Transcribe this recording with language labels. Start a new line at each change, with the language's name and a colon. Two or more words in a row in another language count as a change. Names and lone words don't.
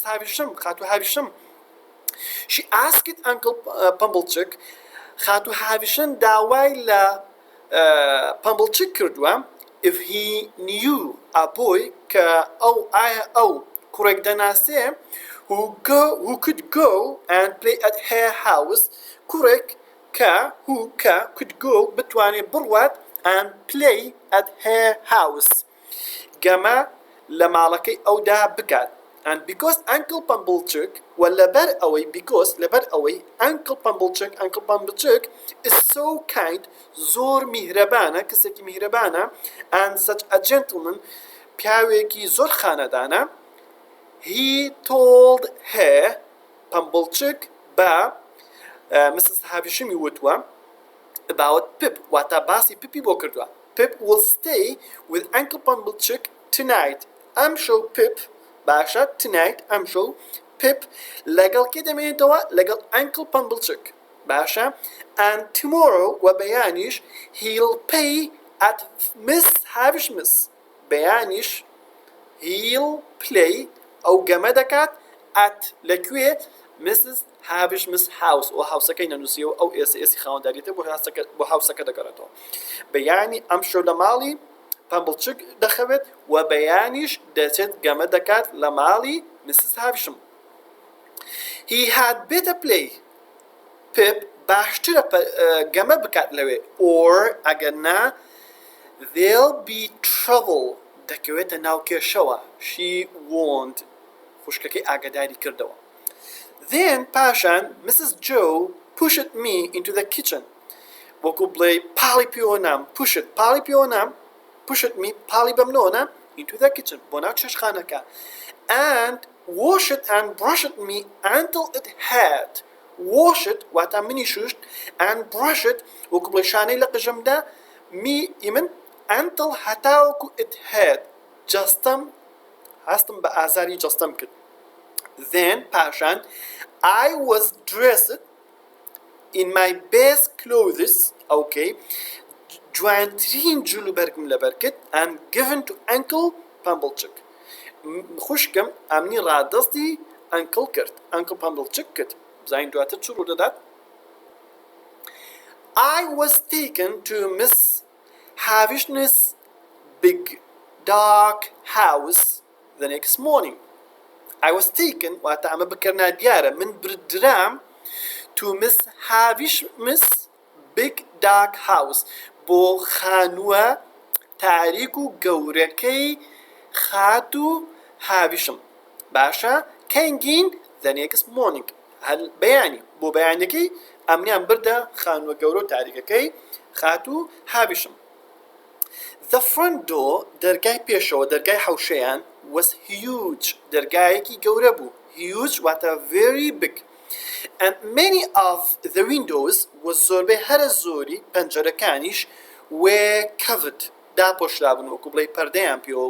English: Havisham خاتوو Havisham. She asked Uncle Pumblechook خاتوو Havisham
Central Kurdish: داوای لە Pumblechook کردووە
English: if he knew a boy
Central Kurdish: کە ئەو کوڕێک دەناسێ
English: who could go and play at her house
Central Kurdish: کوڕێک کە
English: could go
Central Kurdish: بتوانێت بڕوات
English: and play at her house
Central Kurdish: گەمە لە ماڵەکەی ئەودا بکات.
English: And because Uncle Pumblechook
Central Kurdish: لەبەر ئەوەی
English: Uncle Pumblechook is so kind
Central Kurdish: زۆر میهرەبانە کەسێکی میهرەبانە
English: and such a gentleman
Central Kurdish: پیاوێکی زۆر خانەدانە
English: he told her Pumblechook بە Mrs.
Central Kurdish: Havisham وتوە about Pip واتە باسی پیپی بۆ کردووە.
English: Pip will stay with Uncle Pumblechook tonight.
Central Kurdish: ئەمشەو Pip باشە tonight ئەمشەو Pip لەگەڵ کێ دەمێنێتەوە لەگەڵ Uncle Pumblechook باشە
English: and tomorrow
Central Kurdish: و بەیانیش
English: he'll pay at Miss Havisham's
Central Kurdish: بەیانیش
English: he'll play
Central Kurdish: ئەو گەمە دەکات at لەکوێ Mrs. Havisham's house و هاوسەکەی نەنووسیەوە ئەو ئێسی خاوەنداریەتە بۆ هاوسەکە دەگەڕێتەوە. بەیانی ئەمشەو لە ماڵی Pumblechook دەخەوێت و بەیانیش دەچێت گەمە دەکات لە ماڵی Mrs. Havisham.
English: He had better play.
Central Kurdish: Pip باشترە گەمە بکات لەوێ or ئەگەر نا
English: there'll be trouble
Central Kurdish: دەکەوێتە ناو کێشەوە.
English: She warned
Central Kurdish: خوشکەکەی ئاگاداری کردەوە.
English: Then پاشان Mrs. Joe pushed me into the kitchen.
Central Kurdish: وەکو بڵێ پاڵی پێوەنام
English: pushed me
Central Kurdish: پاڵی بەمنۆنە
English: into the kitchen
Central Kurdish: بۆ ناو چێشخانەکە
English: and washed and brushed me until it had
Central Kurdish: washed واتە منی شوشت
English: and brushed
Central Kurdish: وەکو بڵێ شانەی لە قژمدا من until هەتاوەکو
English: it had
Central Kurdish: هەستم بە ئازاری جەستەم کرد.
English: Then پاشان I was dressed in my best clothes okay
Central Kurdish: جوانترین جلوبەرگم لەبەر کرد
English: and given to Uncle Pumblechook
Central Kurdish: خوشکم ئەمنی ڕادەستی Uncle Pumblechook کرد. بزانین دواتر چ ڕوو دەدات.
English: I was taken to Miss Havisham's big dark house the next morning. I was taken
Central Kurdish: واتە ئەمە بکەرنا دیارە من بردرام
English: to Miss Havish's big dark house
Central Kurdish: بۆ خانووە تاریک و گەورەکەی خات و هاویشم باشە کەنگین
English: the next morning
Central Kurdish: هەل بەیانی بۆ بەیانەکەی ئەمنیان بردە خانووە گەورە و تاریکەکەی خات و هاویشم
English: The front door
Central Kurdish: دەرگای پێشەوە دەرگای حەوشەیان
English: was huge
Central Kurdish: دەرگایەکی گەورە بوو huge واتە very
English: big and many of the windows was
Central Kurdish: زۆربەی هەرە زۆری پەنجەرەکانیش
English: were covered
Central Kurdish: داپۆشرابوون وەکو بڵێ پەردەیان پێوە